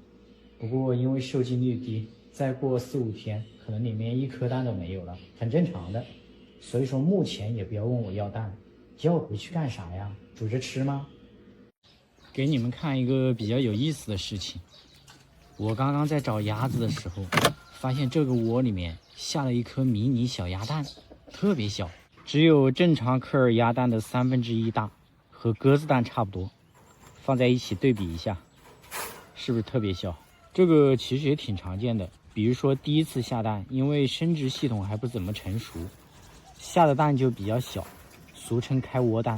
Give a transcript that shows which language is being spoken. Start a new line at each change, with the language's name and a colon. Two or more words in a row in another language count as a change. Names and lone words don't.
Chinese: 不過因為受精率低，再過4、5天，可能裡面一顆蛋都沒有了，很正常的。所以說目前也不要問我要蛋，要我回去幹啥呀？煮着吃嗎？給你們看一個比較有意思的事情，我剛剛在找鴨子的時候，發現這個窩裡面下了一顆迷你小鴨蛋，特別小，只有正常科爾鴨蛋的1/3大，和鴿子蛋差不多。放在一起對比一下，是不是特別小？這個其實也挺常見的，比如說第一次下蛋，因為生殖系統還不怎麼成熟，下的蛋就比較小，俗稱開窩蛋。